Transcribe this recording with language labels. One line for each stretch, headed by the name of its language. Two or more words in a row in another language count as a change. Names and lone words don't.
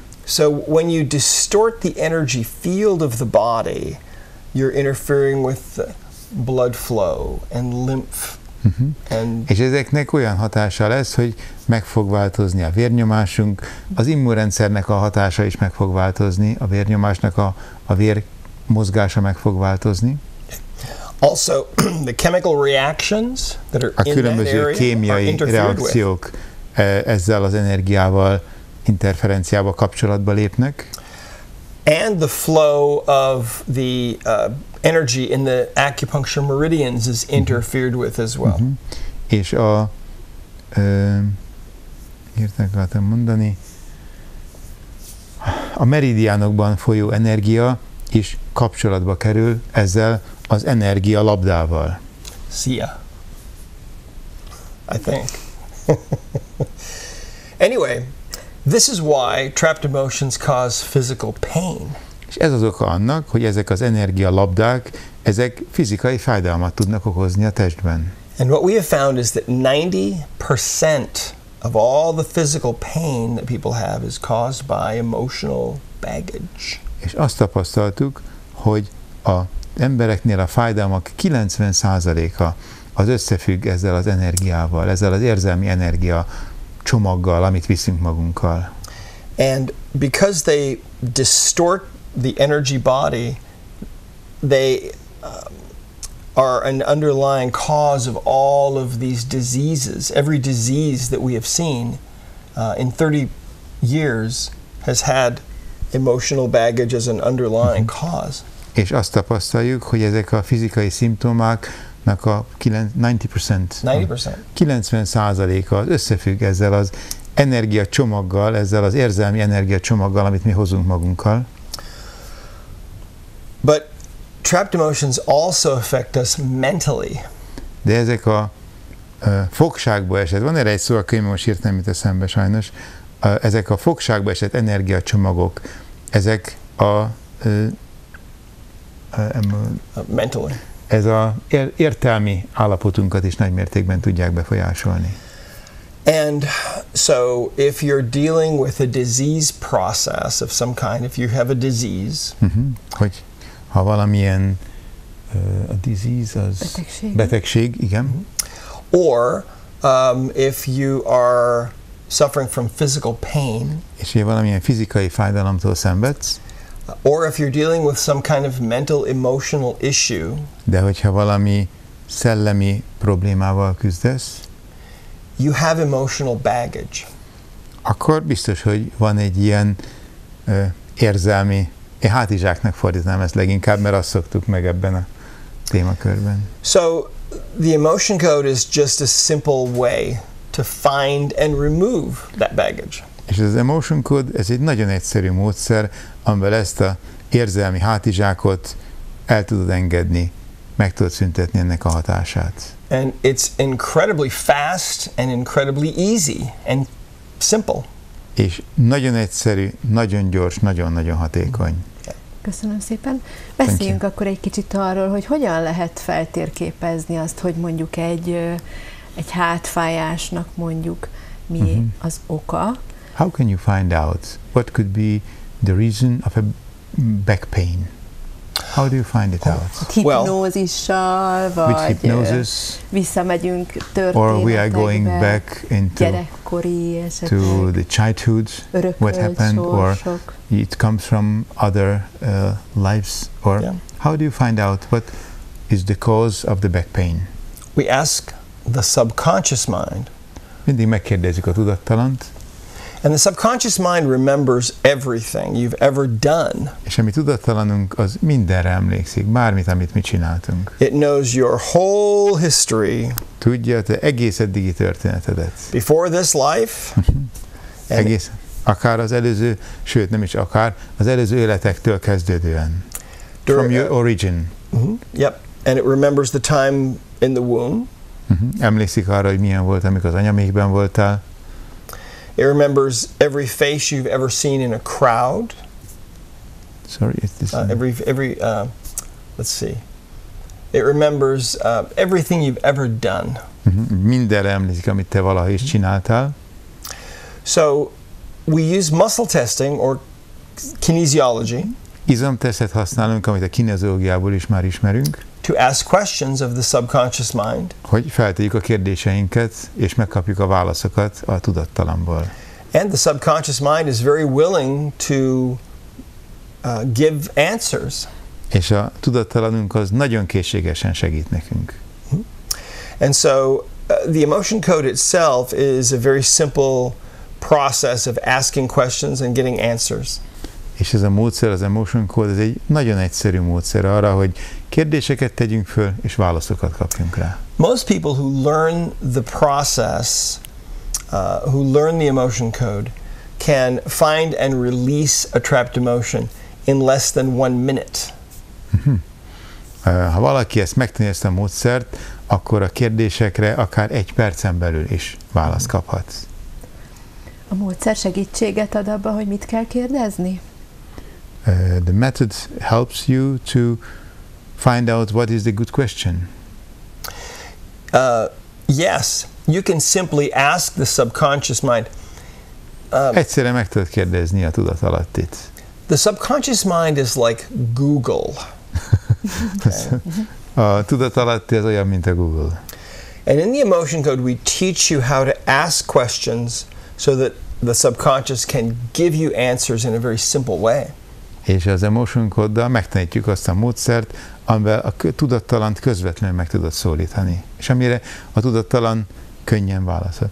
English: So when you distort the energy field of the body, you're interfering with the blood flow and lymph. And
Hungarian: És ezeknek olyan hatása lesz, hogy meg fog változni a vérnyomásunk, az immunrendszernek a hatása is meg fog változni, a vérnyomásnak a vér mozgása meg fog változni.
English: also the chemical reactions that are
Hungarian: A
English: in that
Hungarian: különböző
English: area are
Hungarian: kémiai
English: interfered with.
Hungarian: reakciók ezzel az energiával interferenciába, kapcsolatba lépnek.
English: And the flow of the energy in the acupuncture meridians is interfered with as well.
Hungarian: És értek akartam mondani, a meridiánokban folyó energia is kapcsolatba kerül ezzel az energia labdával.
English: Sia, I think. Anyway, this is why trapped emotions cause physical pain.
Hungarian: És ez az oka annak, hogy ezek az energia labdák, ezek fizikai fájdalmat tudnak okozni a testben.
English: And what we have found is that 90% of all the physical pain that people have is caused by emotional baggage.
Hungarian: És azt tapasztaltuk, hogy az embereknél a fájdalmak 90%-a az összefügg ezzel az energiával, ezzel az érzelmi energia csomaggal, amit viszünk magunkkal.
English: And because they distort the energy body, they are an underlying cause of all of these diseases. Every disease that we have seen in 30 years has had emotional baggage as an underlying cause.
Hungarian: És azt tapasztaljuk, hogy ezek a fizikai szimptomáknak a 90%-a az összefügg ezzel az energiacsomaggal, ezzel az érzelmi energiacsomaggal, amit mi hozunk magunkkal.
English: But trapped emotions also affect us mentally.
Hungarian: De ezek a fogságba esett, van erre egy szó, a könyv most hirtelen mit eszembe sajnos, ezek a fogságba esett energiacsomagok, ezek
English: Mentally.
Hungarian: Ez az értelmi állapotunkat is nagymértékben tudják befolyásolni.
English: And so if you're dealing with a disease process of some kind, if you have a disease,
Hungarian: hogy ha valamilyen a disease az betegség, igen.
English: Or if you are suffering from physical pain,
Hungarian: és ha valamilyen fizikai fájdalomtól szenvedsz,
English: or if you're dealing with some kind of mental emotional issue,
Hungarian: de hogyha valami szellemi problémával küzdesz,
English: you have emotional baggage.
Hungarian: Akkor biztos, hogy van egy ilyen érzelmi, én hátizsáknak fordítanám ezt leginkább, mert azt szoktuk meg ebben a témakörben.
English: So the emotion code is just a simple way to find and remove that baggage.
Hungarian: És az emotion code, ez egy nagyon egyszerű módszer, amivel ezt az érzelmi hátizsákot el tudod engedni, meg tudod szüntetni ennek a hatását.
English: And it's incredibly fast and incredibly easy and simple.
Hungarian: És nagyon egyszerű, nagyon gyors, nagyon-nagyon hatékony. Köszönöm szépen. Beszéljünk akkor egy kicsit arról, hogy hogyan lehet feltérképezni azt, hogy mondjuk egy hátfájásnak mondjuk mi az oka.
English: How can you find out what could be the reason of a back pain? How do you find it out?
Hungarian: Hipnózissal, vagy visszamegyünk történetekbe,
English: or we are going back into
Hungarian: gyerekkori esetleg,
English: to the childhood, what happened, or it comes from other lives, or how do you find out what is the cause of the back pain? We ask the subconscious mind.
Hungarian: Mindig megkérdezzük a tudattalant.
English: And the subconscious mind remembers everything you've ever done.
Hungarian: És a mi tudattalanunk az mindenre emlékszik, bármit, amit mi csináltunk.
English: It knows your whole history.
Hungarian: Tudja te egész eddigi történetedet.
English: Before this life.
Hungarian: Egész, akár az előző, sőt nem is akár, az előző életektől kezdődően.
English: From your origin. Yep. And it remembers the time in the womb.
Hungarian: Emlékszik arra, hogy milyen volt, amikor az anyamékben voltál.
English: It remembers every face you've ever seen in a crowd. Sorry, it's this let's see. It remembers everything you've ever done.
Hungarian: Mindenre emlékszik, amit te valaha is csináltál.
English: So we use muscle testing or kinesiology.
Hungarian: Izomtesztet használunk, amit a kineziológiából is már ismerünk.
English: To ask questions of the subconscious mind.
Hungarian: Hogy feltegyük a kérdéseinket, és megkapjuk a válaszokat a tudattalamból.
English: And the subconscious mind is very willing to give answers.
Hungarian: És a tudattalanunk az nagyon készségesen segít nekünk.
English: And so the emotion code itself is a very simple process of asking questions and getting answers.
Hungarian: És ez a módszer, az Emotion Code, ez egy nagyon egyszerű módszer arra, hogy kérdéseket tegyünk föl, és válaszokat kapjunk rá.
English: Most people who learn the process, who learn the emotion code, can find and release a trapped emotion in less than 1 minute.
Hungarian: Ha valaki ezt megtanulja, ezt a módszert, akkor a kérdésekre akár 1 percen belül is választ kaphatsz. A módszer segítséget ad abba, hogy mit kell kérdezni?
English: The method helps you to find out what is the good question. Yes, you can simply ask the subconscious mind.
Hungarian: Egyszerűen meg tudod kérdezni a tudatalattit.
English: The subconscious mind is like Google.
Hungarian: A tudatalatti az olyan, mint a Google.
English: And in the emotion code, we teach you how to ask questions so that the subconscious can give you answers in a very simple way.
Hungarian: És az Emotion Code-dal megtanítjuk azt a módszert, amivel a tudattalant közvetlenül meg tudod szólítani, és amire a tudattalan könnyen válaszol.